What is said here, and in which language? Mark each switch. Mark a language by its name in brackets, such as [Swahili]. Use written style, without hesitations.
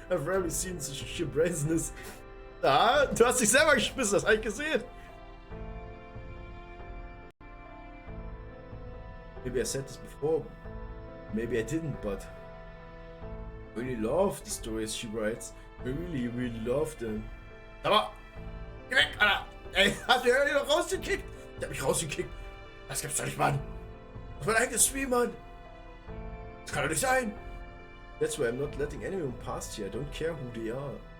[English] I've rarely seen such sheer brazenness. [German] Ah, du hast dich selber geschmissen, das hab ich gesehen! [English] Maybe I said this before, maybe I didn't, but I really love the stories she writes. I really, really love them. [German] Sag mal, geh weg, Alter! Ey, hast du mich noch rausgekickt? Der hat mich rausgekickt. Das gibt's doch nicht, Mann! Das war mein eigenes Stream, Mann! Das kann doch nicht sein! [English] That's why I'm not letting anyone past here. I don't care who they are.